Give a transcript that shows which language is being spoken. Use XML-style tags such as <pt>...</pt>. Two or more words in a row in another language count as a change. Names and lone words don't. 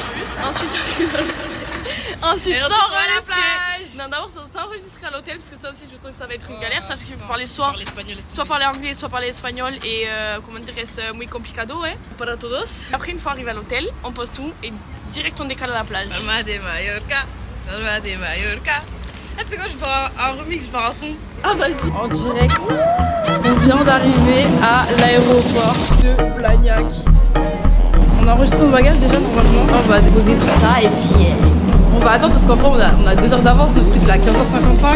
<fr>Ensuite, ensuite s'enregistrer à la plage. Non, d'abord s'enregistrer à l'hôtel parce que ça aussi je sens que ça va être une galère. Sache qu'il faut parler soit parler anglais, soit parler espagnol et comment dire, c'est</fr> <es>muy complicado, para todos.</es> <fr>Après, une fois arrivé à l'hôtel, on pose tout et direct on décale à la plage. Palma de Mallorca. Palma de Mallorca. Ah, tu sais quoi, je vais faire un remix, je vais faire un son. Ah, vas-y. En direct, on vient d'arriver à l'aéroport de Blagnac. On enregistre nos bagages déjà normalement. On va déposer tout ça et puis on va attendre parce qu'en vrai on a 2 heures d'avance, notre truc là à 15h55.</fr>